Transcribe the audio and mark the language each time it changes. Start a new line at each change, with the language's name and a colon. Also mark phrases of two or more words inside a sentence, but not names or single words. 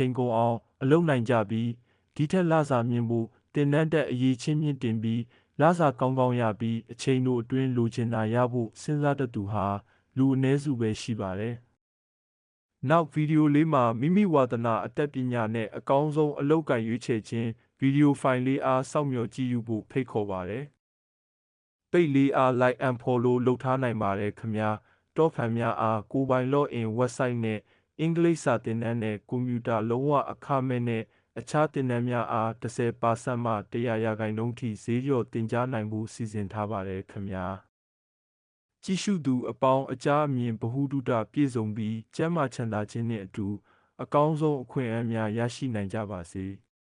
Burmese: ချိန်ကုန်အောင်အလုပ်နိုင်ကြပြီးဒီထက်လစာမြင့်ဖို့တင်တန်းတက်အရေးချင်းမြင့်တင်ပြီးလစာကောင်းကောင်းရပြီးအချိန်တို့အတွင်းလိုချင်တာရဖို့ စဉ်းစားတတ်သူဟာလူအနည်းစုပဲရှိပါတယ်။နောက်ဗီဒီယိုလေးမှာမိမိဝါသနာအတတ်ပညာနဲ့အကောင်းဆုံးအလုပ် ကိုင်ရွေးချယ်ခြင်းဗီဒီယိုဖိုင်လေးအားစောင့်မျှော်ကြည့်ယူဖို့ဖိတ်ခေါ်ပါတယ်။ပိတ်လေးအား
English: like and follow
Burmese: လုပ်ထားနိုင်ပါတယ်ခင်ဗျာ။တော့ဖန်များအားကိုယ်ပိုင်
English: login website
Burmese: နဲ့အင်္ဂလိပ်စာသင်တန်းနဲ့ကွန်ပျူတာလုံးဝအခမဲ့နဲ့အခြားသင်တန်းများအား10%မှ100%ထိဈေးလျော့တင်ကြားနိုင်ဖို့စီစဉ်ထားပါတယ်ခင်ဗျာကြည့်ရှုသူအပေါင်းအကြားအမြင်ဗဟုသုတပြည့်စုံပြီးကျန်းမာချမ်းသာခြင်းနှင့်အတူအကောင်းဆုံးအခွင့်အရေးများရရှိနိုင်ကြပါစေ။